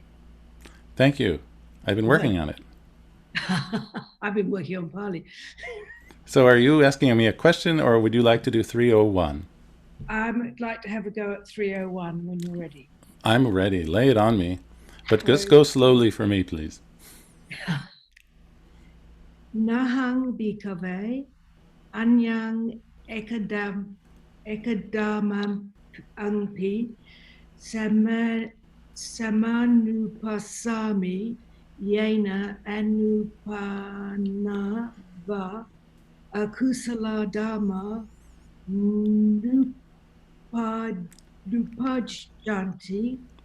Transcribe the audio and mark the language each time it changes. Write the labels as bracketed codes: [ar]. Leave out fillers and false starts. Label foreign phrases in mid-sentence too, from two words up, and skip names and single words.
[en] Thank you. I've been working on it. I've been working on Pali. So are you asking me a question, or would you like to do 301? I'd like to have a go at 301 when you're ready. I'm ready. Lay it on me. But just go slowly for me, please. [pi] Nahang bikave anyang ekadamam angpi samanupasami yena anupana va akusala dhamma nupajjanti